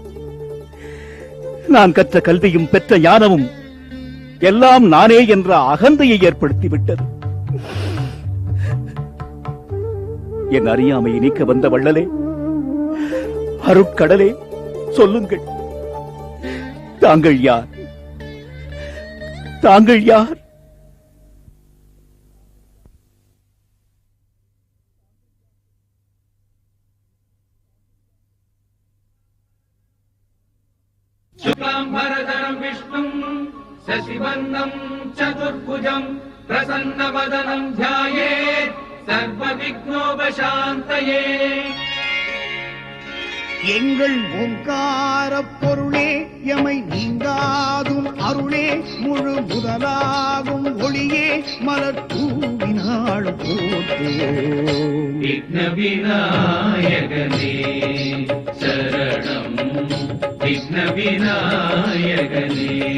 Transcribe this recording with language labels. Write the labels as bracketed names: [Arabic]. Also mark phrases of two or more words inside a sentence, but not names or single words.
[Tamil] நான் கற்ற கல்வியும் பெற்ற ஞானமும் எல்லாம் நானே என்ற அகந்தையை ஏற்படுத்திவிட்டது. என் அறியாமையை நீக்க வந்த வள்ளலே, அருட்கடலே, சொல்லுங்கள், தாங்கள் யார்? தாங்கள் யார்? [Sanskrit] शुक्लाम्बरधरं विष्णुं शशिवर्णं चतुर्भुजं प्रसन्नवदनं ध्यायेत् सर्वविघ्नोपशान्तये। [Tamil] எங்கள் ஓங்கார பொருளே, எமை நீங்காதும் அருளே, முழு முதலாகும் ஒளியே, மலர் தூவினாள் போற்றுவோம். விக்ன விநாயகனே சரணம், விக்ன விநாயகனே.